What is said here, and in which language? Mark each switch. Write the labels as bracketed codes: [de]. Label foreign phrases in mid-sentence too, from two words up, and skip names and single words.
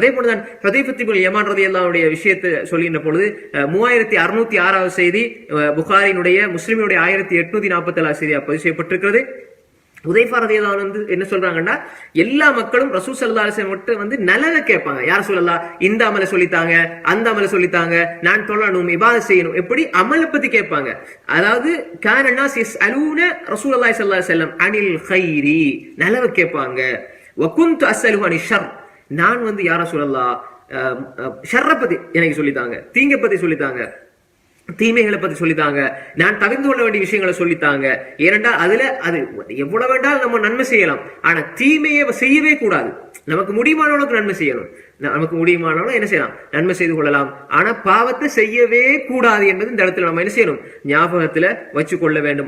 [ta] அதே போலதான் ஹுதைஃபா இப்னு யமான் [ar] رضي الله عنه [ta] விஷயத்தை சொல்லுகின்ற பொழுது 3606 செய்தி புகாரினுடைய முஸ்லிமுடைய 1847 செய்தியாக பதிவு செய்யப்பட்டிருக்கிறது. ஹுதைஃபா [ar] رضي الله عنه [ta] என்ன சொல்றாங்கன்னா, எல்லா மக்களும் [ar] رسول صلى الله عليه وسلم [ta] கிட்ட வந்து நலவை கேட்பாங்க. யார் சொல்லலாம், இந்த அமலை சொல்லித்தாங்க, அந்த அமலை சொல்லித்தாங்க, நான் தொழணும், இபாதத் செய்யணும், எப்படி அமலை பத்தி கேட்பாங்க. [ar] அதாவது கான الناس يسالون رسول الله صلى الله عليه وسلم عن الخير, [ta] நலவை கேட்பாங்க. [ar] وكنت اساله عن الشر, [ta] நான் வந்து [ar] يا رسول الله [ta] ஷர்ர பத்தி எனக்கு சொல்லித்தாங்க, தீங்க பத்தி சொல்லித்தாங்க, தீமைகளை பத்தி சொல்லித்தாங்க, நான் தவிர்த்து கொள்ள வேண்டிய விஷயங்களை சொல்லித்தாங்க. ஏனென்றால் அதுல அது எவ்வளவு வேண்டாலும் நம்ம நன்மை செய்யலாம், ஆனா தீமையை செய்யவே கூடாது. நமக்கு முடியுமானவளுக்கு நன்மை செய்யணும், நமக்கு முடியுமானவளும் என்ன செய்யலாம், நன்மை செய்து கொள்ளலாம், ஆனா பாவத்தை செய்யவே கூடாது என்பது இந்த இடத்துல நம்ம என்ன செய்யணும், ஞாபகத்துல வச்சு கொள்ள வேண்டும்.